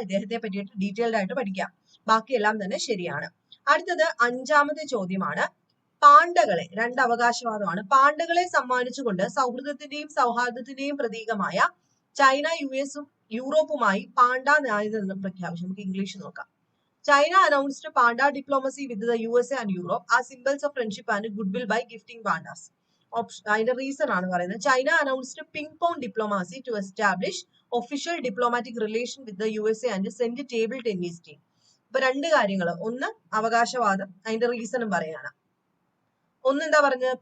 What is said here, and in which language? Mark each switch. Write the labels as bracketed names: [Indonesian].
[Malayalam] ഇദ്ദേഹത്തെ പറ്റിയിട്ട് ഡീറ്റെയിൽഡ് ആയിട്ട് പഠിക്കാം. ബാക്കിയെല്ലാം തന്നെ ശരിയാണ്. അടുത്തത് 5ാമത്തെ ചോദ്യമാണ്. പാണ്ഡകളെ, 2 അവകാശവാദമാണ്. പാണ്ഡകളെ സമ്മാനിച്ചുകൊണ്ട് സൗഹൃദത്തിന്റെയും സൗഹാർദ്ദത്തിന്റെയും പ്രതീകമായ ചൈന US-ഉം യൂറോപ്പുമായി പാണ്ഡ നയതന്ത്രം പ്രഖ്യാപിച്ചു. നമുക്ക് ഇംഗ്ലീഷ് നോക്കാം. [English] China announced Panda diplomacy with the USA and Europe as symbols of friendship and goodwill by gifting pandas. [Malayalam] അതിന്റെ റീസൺ ആണ് പറയുന്നത്. [English] China announced ping-pong diplomacy to establish official diplomatic relation with the USA and send table tennis team. [Malayalam] ഇപ്പൊ 2 കാര്യങ്ങൾ. ഒന്ന് അവകാശവാദം, അതിന്റെ റീസണും പറയാണ്. ഒന്ന് എന്താ പറഞ്ഞത്?